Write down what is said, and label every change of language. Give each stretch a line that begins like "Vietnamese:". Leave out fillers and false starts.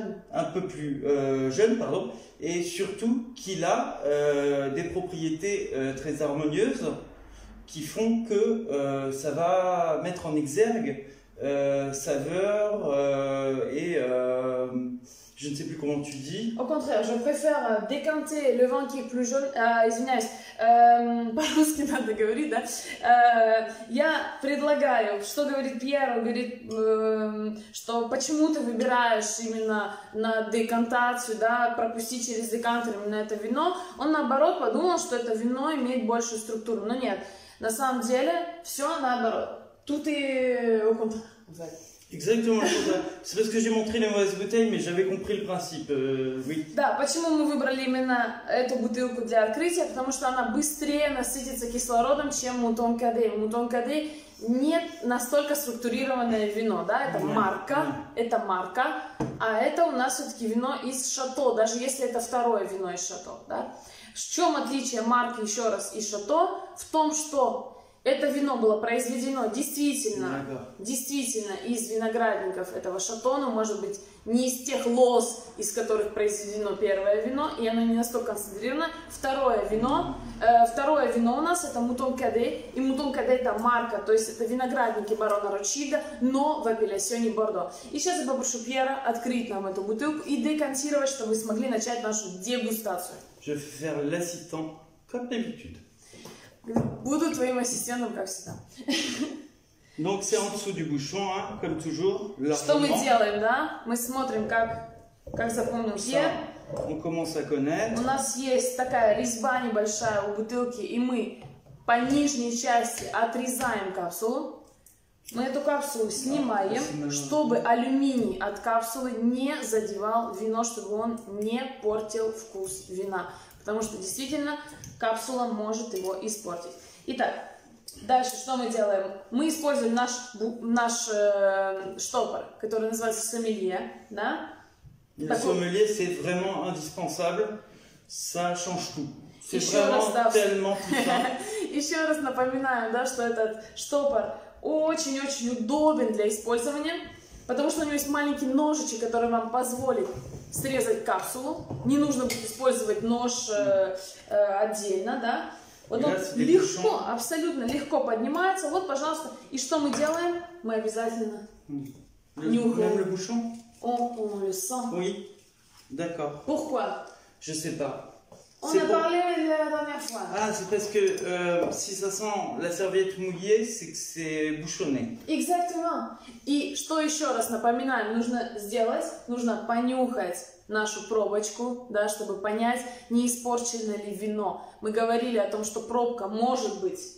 French: Un peu plus jeune, pardon, et surtout qu'il a des propriétés très harmonieuses qui font que ça va mettre en exergue saveur et je ne sais plus comment tu dis. Au contraire, je préfère décanter le vin qui est plus jaune.
Russian: Извиняюсь, по-русски надо говорить, да? Я предлагаю, что говорит Пьер, говорит, что почему ты выбираешь именно на декантацию, да, пропустить через декантер именно это вино. Он наоборот подумал, что это вино имеет большую структуру. Но нет, на самом деле все наоборот. Тут и
French: au contraire. Exactement, c'est parce que j'ai montré les mauvaises bouteilles, mais j'avais compris le principe, oui.
Russian: Да, почему мы выбрали именно эту бутылку для открытия? Потому что она быстрее насытится кислородом, чем Мутон Каде. Мутон Каде не настолько структурированное вино, да, это марка, а это у нас все-таки вино из Шато, даже если это второе вино из Шато, да. В чем отличие марки, еще раз, и Шато? В том, что это вино было произведено действительно из виноградников этого Шато, но может быть не из тех лоз, из которых произведено первое вино, и оно не настолько концентрировано. Второе вино у нас это Мутон Каде, и Мутон Каде это марка, то есть это виноградники барона Ротшильда, но в апелляционе Бордо. И сейчас я попрошу Пьера открыть нам эту бутылку и декантировать, чтобы мы смогли начать нашу дегустацию.
French: Je vais faire l'assistant comme d'habitude.
Russian: Буду твоим ассистентом, как всегда. Donc c'est en dessous du bouchon, hein, comme toujours. Что мы делаем, да? Мы смотрим, как запомнил Пьер.
French: On commence à connaître.
Russian: У нас есть такая резьба небольшая у бутылки, и мы по нижней части отрезаем капсулу. Мы эту капсулу снимаем, чтобы алюминий от капсулы не задевал вино, чтобы он не портил вкус вина. Потому что действительно капсула может его испортить. Итак, дальше что мы делаем? Мы используем наш штопор, который называется сомелье. Да?
French: Le sommelier, c'est vraiment indispensable. Ça change tout. C'est vraiment tellement puissant. Еще раз напоминаю, да, что этот штопор очень-очень удобен для использования, потому что у него есть маленький ножичек, который вам позволит срезать капсулу. Не нужно будет использовать нож отдельно, да. Вот он легко, абсолютно легко поднимается. Вот, пожалуйста. И что мы делаем? Мы обязательно нюхаем. Le bouchon? On le sent. Oui, d'accord. Pourquoi? Je sais pas. On a parlé la dernière fois. Ah, c'est parce que si ça sent la serviette mouillée, c'est que c'est bouchonné. Exactement.
Russian: И что еще раз напоминаем, нужно сделать? Нужно понюхать нашу пробочку, да, чтобы понять, не испорчено ли вино. Мы говорили о том, что пробка может быть